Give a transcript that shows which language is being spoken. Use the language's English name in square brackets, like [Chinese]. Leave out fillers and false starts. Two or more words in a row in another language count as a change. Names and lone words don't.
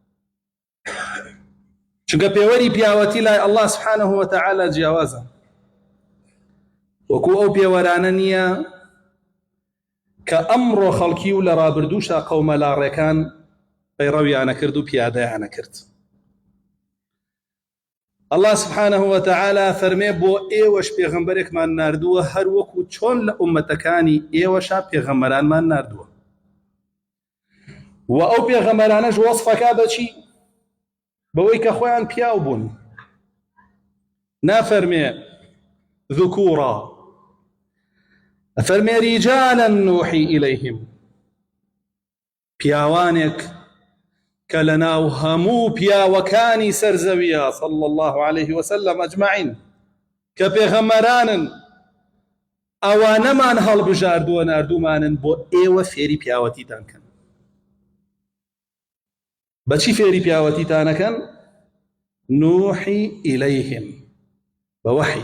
[Central Kurdish] چونکە پێوەری پیاوەتی لای ئەڵڵا [Arabic] سبحانه وتعالى [Central Kurdish] جیاوازە، وەکو ئەو پێوەرانە نییە کە ئەمڕۆ خەڵکی و لە ڕابردووشە قەومە لاڕێکان پەیڕەویانە کرد و پیادەیانە کرد. [Arabic] الله سبحانه وتعالى [Central Kurdish] فەرمێ بۆ ئێوەش پێغەمبەرێکمان ناردووە هەر وەکو چۆن لە ئومەتەکانی ئێوەشە پێغەمبەرانمان ناردووە. و ئەو پێغەمبەرانەش وەسفەکە بەچی؟ بەوەی کە خۆیان پیاو بوون. نافەرمێ ذکوورا، ئەفەرمێ [Arabic] ریجالا نوحی ئیلەیهم، [Central Kurdish] پیاوانێک کە لەناو هەموو پیاوەکانی سەرزەویە [Arabic] صلى الله عليه وسلم ئەجمعین [Central Kurdish] کە پێغەمبەرانن، ئەوانەمان هەڵبژاردووە ناردوومانن بۆ ئێوە فێری پیاوەتیتان کەن. بەچی فێری پیاوەتیتانەکەن؟ [Arabic] نوحی ئیلەیهم، [Central Kurdish] بەوەحی.